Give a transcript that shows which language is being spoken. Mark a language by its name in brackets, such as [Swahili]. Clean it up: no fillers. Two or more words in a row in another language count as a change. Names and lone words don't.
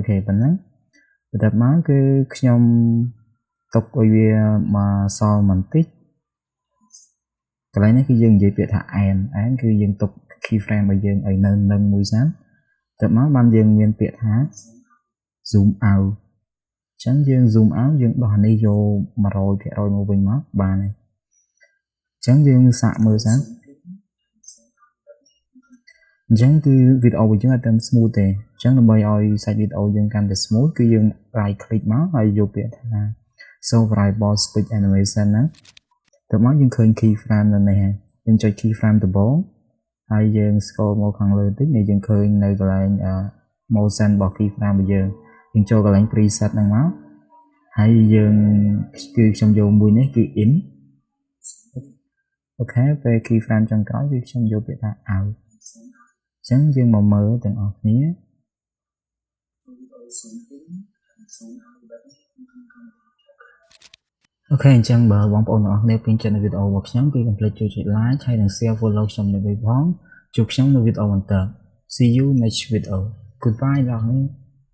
[Khmer] ខេប៉ុណ្ណឹងបន្ទាប់មកគឺខ្ញុំទុកឲ្យវាមកសល់បន្តិចកន្លែងនេះគឺយើងនិយាយពាក្យថា and គឺយើងទុក keyframe របស់យើងឲ្យនៅនឹងមួយសិនបន្ទាប់មកបានយើងមានពាក្យថា [English] zoom out [Khmer] អញ្ចឹងយើង [English] zoom out [Khmer] យើងដោះនេះយក 100% មកវិញមកបានហើយអញ្ចឹងយើងសាកមើលសិន អញ្ចឹងគឺវីដេអូរបស់យើងអត់ទាន់ smooth ទេអញ្ចឹងដើម្បីឲ្យសាច់វីដេអូយើងកាន់តែ smooth គឺយើង [English] right click [Khmer] មកហើយយកពាក្យថា [English] show variable speed animation [Khmer] ហ្នឹងទៅមកយើងឃើញ keyframe នៅនេះហើយយើងចុច keyframe ដំបូងហើយយើង scroll មកខាងលើបន្តិចនេះយើងឃើញនៅកន្លែង motion របស់ keyframe របស់យើងចូលកន្លែង preset ហ្នឹងមកហើយយើងគឺខ្ញុំយកមួយនេះគឺ in អូខេពេល keyframe ចុងក្រោយគឺខ្ញុំយកពាក្យថា out អញ្ចឹងយើងមកមើលទាំងអស់គ្នាអូខេអញ្ចឹងបើបងប្អូនទាំងអស់គ្នាពេញចិត្តនៅវីដេអូរបស់ខ្ញុំគឺកុំភ្លេចជួយចុច like ហើយនិង [English] share follow [Khmer] ខ្ញុំនៅវិញផងជួបខ្ញុំនៅវីដេអូបន្ត [English] See you next video Goodbye [Khmer] បងប្អូន